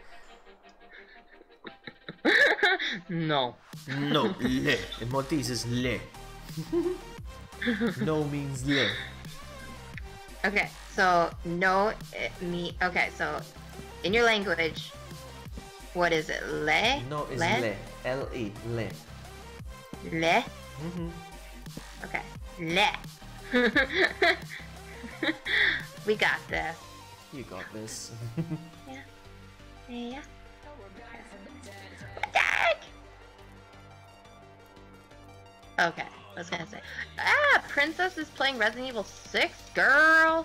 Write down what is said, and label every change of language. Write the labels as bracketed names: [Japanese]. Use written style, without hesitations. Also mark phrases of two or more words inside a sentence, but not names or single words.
[English] No. No, le. In Maltese is le. No means le. Okay, so no, okay, so in your language, what is it? Le? No is le. L-E. Le. Le? Mm-hmm. Okay. Le. We got this. You got this. Yeah. Yeah. Dad! Okay, I was gonna say. Ah, Princess is playing Resident Evil 6, girl!